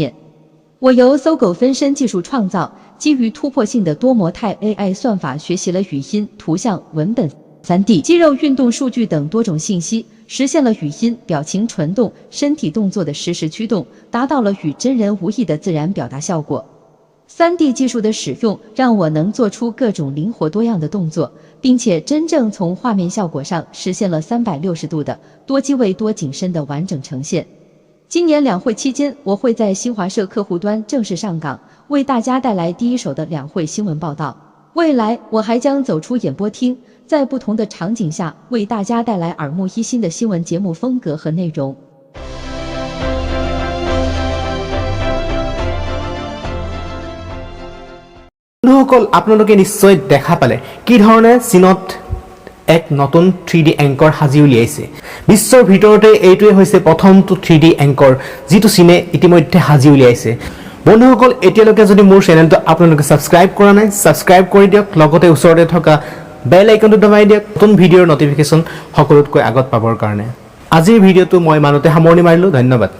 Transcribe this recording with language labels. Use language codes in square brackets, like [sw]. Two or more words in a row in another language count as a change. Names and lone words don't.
[zh] 我由搜狗分身技术创造，基于突破性的多模态 AI 算法学习了语音、图像、文本、3D、肌肉运动数据等多种信息，实现了语音、表情传动、身体动作的实时驱动，达到了与真人无异的自然表达效果。3D 技术的使用让我能做出各种灵活多样的动作，并且真正从画面效果上实现了360度的多机位多景深的完整呈现。今年两会期间，我会在新华社客户端正式上岗，为大家带来第一手的两会新闻报道。未来我还将走出演播厅，在不同的场景下为大家带来耳目一新的新闻节目风格和内容。 [as] বন্ধুসকল আপোনালোকে নিশ্চয় দেখা পালে কি ধৰণে চীনত এক নতুন 3D এংকৰ হাজি উলিয়াইছে বিশ্বৰ ভিতৰতে এইটোৱে হৈছে প্ৰথমটো 3D এংকৰ যেটো চীনে ইতিমধ্যে হাজি উলিয়াইছে বন্ধুসকল এতিয়ালৈকে যদি মোৰ চেনেলটো আপোনালোকে সাবস্ক্ৰাইব কৰা নাই সাবস্ক্ৰাইব কৰি দিয়ক লগতে ওচৰতে থকা [en] bell icon [as] দবাই দিয়ক নতুন [en] video's notification [as] সকলোতকৈ আগত পাবৰ কাৰণে আজিৰ ভিডিঅ'টো মই মানতে সামৰণি মাৰিলো ধন্যবাদ